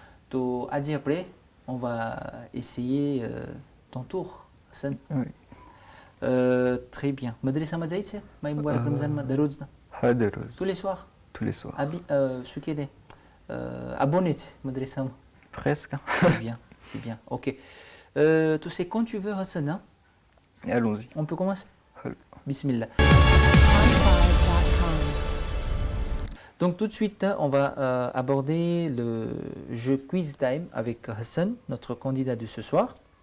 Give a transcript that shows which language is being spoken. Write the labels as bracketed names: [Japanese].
[Gujarati] તો આજે આપણે [French] on va essayer ton tour, Hassan. Oui. Très bien. [Gujarati] મદ્રેસામાં જાય છે માય મુબારક રમઝાનમાં દરરોજના? હા, દરરોજ. [French] tous les soirs? Tous les soirs. [Gujarati] શું કહે દે abonné છે મદ્રેસામાં? [French] Presque. C'est bien, c'est bien. Ok. Tu sais quand tu veux, Hassan, hein? Allons-y. On peut commencer? Bismillah. Donc tout de suite, on va aborder le jeu Quiz Time avec Hassan, notre candidat de ce soir.